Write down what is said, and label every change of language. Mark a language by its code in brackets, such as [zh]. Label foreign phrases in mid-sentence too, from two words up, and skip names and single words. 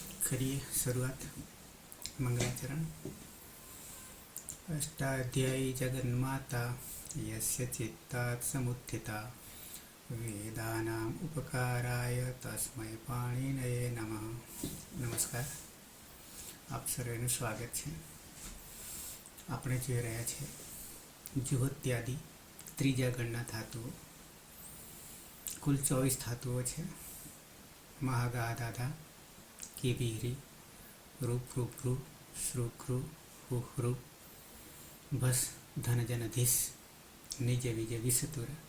[hi] करिए शुरुआत। मंगलाचरण। [sa] अष्टाध्यायी जगन्माता यस्य चित्तात् समुत्थिता वेदानाम् उपकाराय तस्मै पाणिनये नमः। [gu] નમસ્કાર, આપ સર્વેનું સ્વાગત છે। આપણે જોઈ રહ્યા છે જુહોત્યાદિ ત્રીજા ગણના ધાતુઓ। કુલ 24 ધાતુઓ છે। [sa] મહાગાધાધા, કેબીરી, રૂપૃભૃ, શ્રુકૃ, હુહૃ, ભસ, ધનજનધીસ, નિજ વિજય વિસતુર।